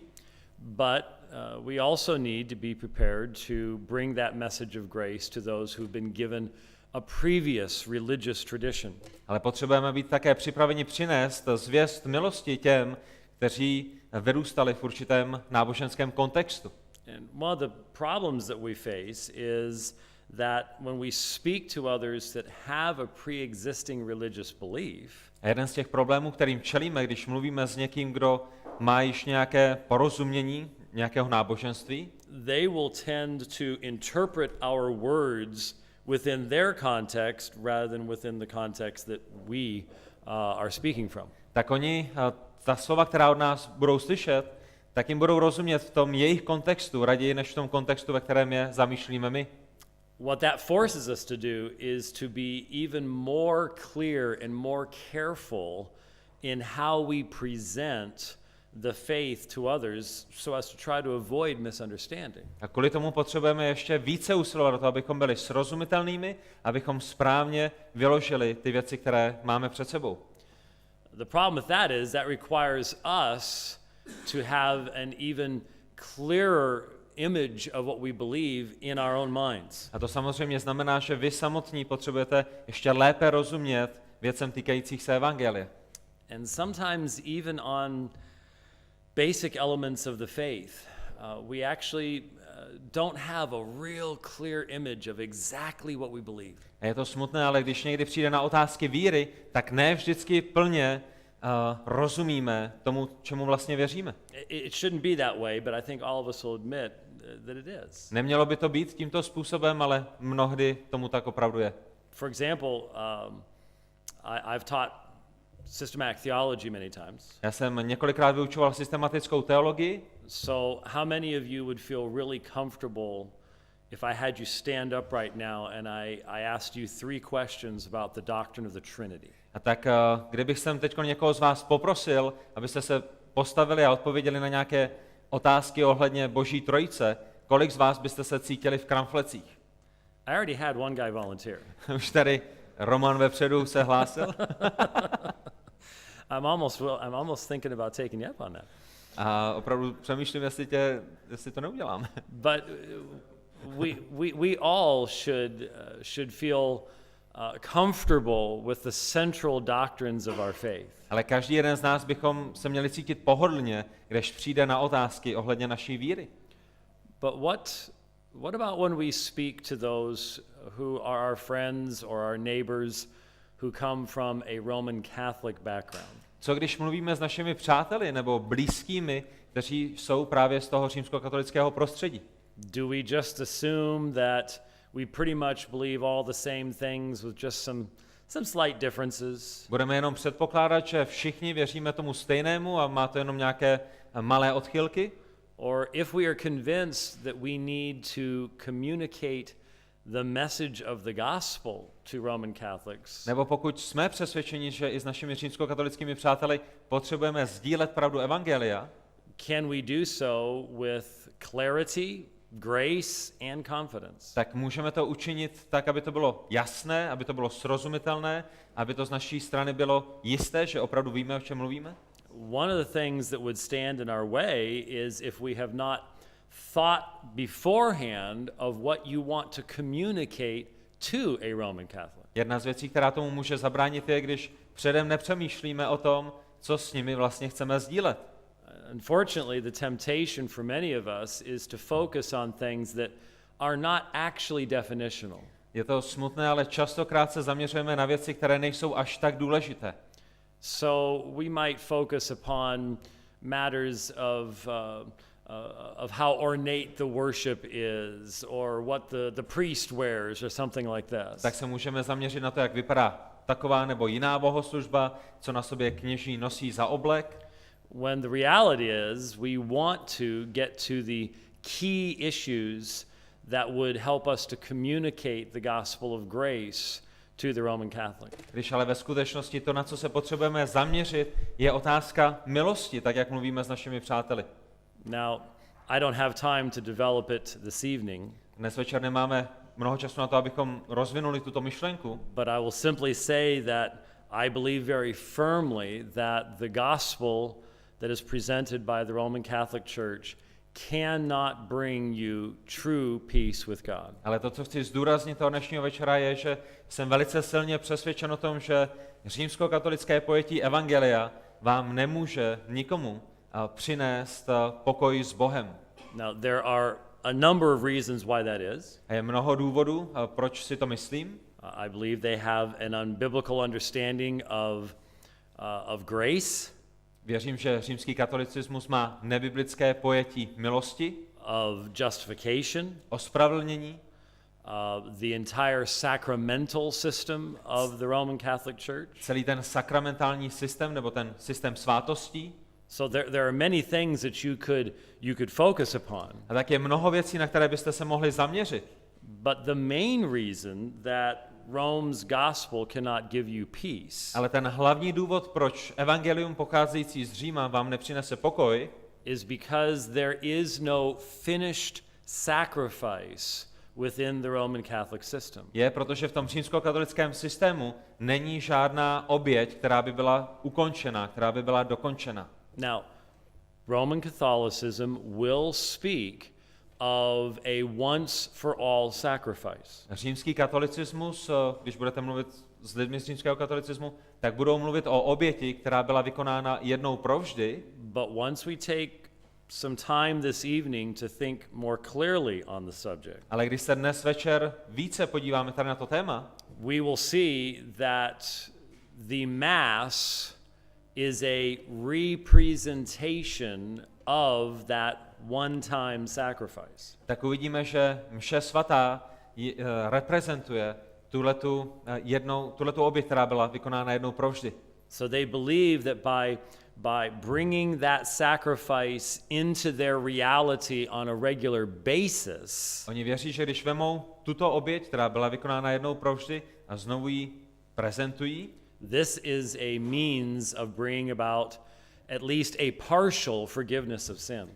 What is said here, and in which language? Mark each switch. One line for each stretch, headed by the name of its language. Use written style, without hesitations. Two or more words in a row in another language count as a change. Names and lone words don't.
English: But we also need to be prepared to bring that message of grace to those who've been given a previous religious tradition.
Czech: Ale potřebujeme být také připraveni přinést zvěst milosti těm, kteří vyrůstali v určitém náboženském kontextu.
English: And one of the problems that we face is that when we speak to others that have a pre-existing religious belief,
Czech: a jeden z těch problémů, kterým čelíme, když mluvíme s někým, kdo má již nějaké porozumění nějakého náboženství,
English: they will tend to interpret our words within their context rather than within the context that we are speaking from.
Czech: Tak oni ta slova, která od nás budou slyšet, tak jim budou rozumět v tom jejich kontextu, raději než v tom kontextu, ve kterém je zamýšlíme my.
English: What that forces us to do is to be even more clear and more careful in how we present the faith to others so as to try to avoid misunderstanding.
Czech: A kvůli tomu potřebujeme ještě více usilovat o to, abychom byli srozumitelnými, abychom správně vyložili ty věci, které máme před sebou.
English: The problem with that is that requires us to have an even clearer image of what we believe in our own minds.
Czech: A to samozřejmě znamená, že vy samotní potřebujete ještě lépe rozumět věcem týkajících se evangelia.
English: And sometimes even on basic elements of the faith, we actually don't have a real clear image of exactly what we believe.
Czech: A je to smutné, ale když někdy přijde na otázky víry, tak ne vždycky plně rozumíme tomu, čemu vlastně věříme.
English: It shouldn't be that way, but I think all of us will admit that it is.
Czech: Nemělo by to být tímto způsobem, ale mnohdy tomu tak opravdu je.
English: For example, I've taught systematic theology many times.
Czech: Já jsem několikrát vyučoval systematickou teologii.
English: So how many of you would feel really comfortable if I had you stand up right now and I asked you 3 questions about the doctrine of the Trinity?
Czech: A tak kdybych sem teď někoho z vás poprosil, abyste se postavili a odpověděli na nějaké otázky ohledně Boží trojice, kolik z vás byste se cítili v kramflecích?
English: I already had one guy volunteer.
Czech: Už tady Roman vepředu se hlásil.
English: I'm almost thinking about taking you up on that.
Czech: A opravdu přemýšlím, jestli to neudělám.
English: But we all should feel comfortable with the central doctrines of our faith.
Czech: Ale každý jeden z nás bychom se měli cítit pohodlně, když přijde na otázky ohledně naší víry.
English: But what about when we speak to those who are our friends or our neighbors who come from a Roman Catholic background?
Czech: Co když mluvíme s našimi přáteli nebo blízkými, kteří jsou právě z toho římskokatolického prostředí?
English: Do we just assume that we pretty much believe all the same things with just some slight differences?
Czech: Budeme jenom předpokládat, že všichni věříme tomu stejnému a má to jenom nějaké malé odchylky?
English: Or if we are convinced that we need to communicate the message of the gospel to Roman Catholics,
Czech: Nebo pokud jsme přesvědčeni, že i s našimi římskokatolickými přáteli potřebujeme sdílet pravdu evangelia,
English: can we do so with clarity, grace, and confidence?
Czech: tak můžeme to učinit tak, aby to bylo jasné, aby to bylo srozumitelné, aby to z naší strany bylo jisté, že opravdu víme, o čem mluvíme?
English: One of the things that would stand in our way is if we have not thought beforehand of what you want to communicate to a Roman Catholic.
Czech: Jedna z věcí, která tomu může zabránit, je, když předem nepřemýšlíme o tom, co s nimi vlastně chceme sdílet.
English: Unfortunately, the temptation for many of us is to focus on things that are not actually definitional.
Czech: Je to smutné, ale častokrát se zaměřujeme na věci, které nejsou až tak důležité.
English: So we might focus upon matters of how ornate the worship is, or what the priest wears, or something like that.
Czech: Tak se můžeme zaměřit na to, jak vypadá taková nebo jiná bohoslužba, co na sobě kněží nosí za oblek.
English: When the reality is, we want to get to the key issues that would help us to communicate the gospel of grace to the Roman Catholic.
Czech: Když ale ve skutečnosti to, na co se potřebujeme zaměřit, je otázka milosti, tak jak mluvíme s našimi přáteli.
English: Now, I don't have time to develop it this evening,
Czech: Dnes večer nemáme mnoho času na to, abychom rozvinuli tuto myšlenku,
English: but I will simply say that I believe very firmly that the gospel that is presented by the Roman Catholic Church cannot bring you true peace with God.
Czech: ale to, co chci zdůraznit toho dnešního večera, je, že jsem velice silně přesvědčen o tom, že římskokatolické pojetí evangelia vám nemůže nikomu přinést pokoj s Bohem.
English: Now, there are a number of reasons why that is.
Czech: A je mnoho důvodů, proč si to myslím.
English: I believe they have an unbiblical understanding of grace,
Czech: Věřím, že římský katolicismus má nebiblické pojetí milosti,
English: of justification,
Czech: ospravedlnění,
English: the entire sacramental system of the Roman Catholic Church.
Czech: celý ten sakramentální systém nebo ten systém svátostí.
English: So there are many things that you could focus upon.
Czech: A tak je mnoho věcí, na které byste se mohli zaměřit.
English: But the main reason that Rome's gospel cannot give you peace
Czech: Ale ten hlavní důvod, proč evangelium pocházející z Říma vám nepřinese pokoj,
English: is because there is no finished sacrifice within the Roman Catholic system.
Czech: je, protože v tom římskokatolickém systému není žádná oběť, která by byla ukončena, která by byla dokončena.
English: Now, Roman Catholicism will speak of a once for all sacrifice.
Czech: Římský katolicismus, když budete mluvit s lidmi z římského katolicismu, tak budou mluvit o oběti, která byla vykonána jednou provždy,
English: But once we take some time this evening to think more clearly on the subject,
Czech: ale když se dnes večer více podíváme tady na to téma,
English: we will see that the Mass is a representation of that one-time sacrifice.
Czech: tak uvidíme, že mše svatá reprezentuje tuhletu oběť, která byla vykonána jednou provždy.
English: So they believe that by bringing that sacrifice into their reality on a regular basis,
Czech: Oni věří, že když vemou tuto oběť, která byla vykonána jednou provždy, a znovu ji prezentují,
English: this is a means of bringing about at least a partial forgiveness of sins.